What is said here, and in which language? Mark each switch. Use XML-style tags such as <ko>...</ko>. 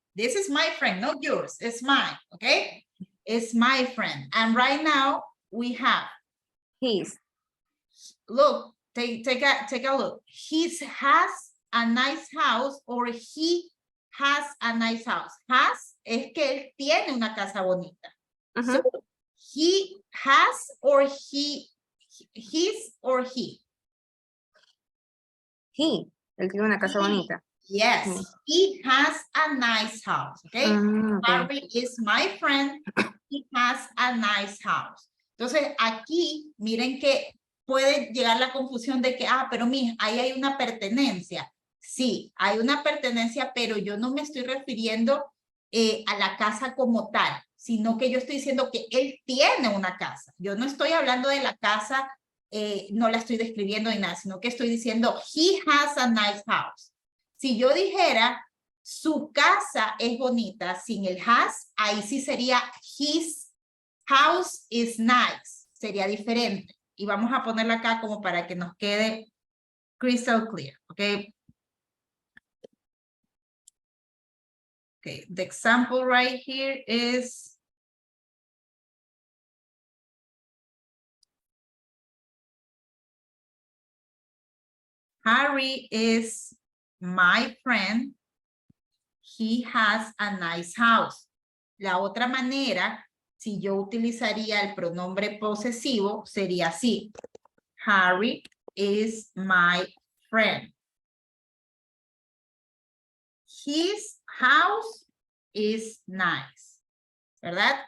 <en>This is my friend, not yours. It's mine, okay? It's my friend. And right now we have His. Look, take a look. He has a nice house or he has a nice house.</en> <es>Has es que él tiene una casa bonita.</es> <en>So he has or his or he.</en> <es>He, él tiene una casa bonita.</es> <en>Yes, he has a nice house, okay? Harry is my friend. He has a nice house.</en> <es>Entonces, aquí, miren que puede llegar la confusión de que, pero mija, ahí hay una pertenencia. Sí, hay una pertenencia, pero yo no me estoy refiriendo a la casa como tal, sino que yo estoy diciendo que él tiene una casa. Yo no estoy hablando de la casa, no la estoy describiendo ni nada, sino que estoy diciendo,</es> <en>he has a nice house.</en> <es>Si yo dijera, su casa es bonita, sin el has, ahí sí sería,</es> <en>his house is nice.</en> <es>Sería diferente. Y vamos a ponerla acá como para que nos quede</es> <en>crystal clear,</en> <es>¿ok?</es> <en>Okay, the example right here is Harry is my friend. He has a nice house.</en> <es>La otra manera, si yo utilizaría el pronombre posesivo, sería así.</es> <en>Harry is my friend. His house is nice.</en> <es>¿Verdad?</es>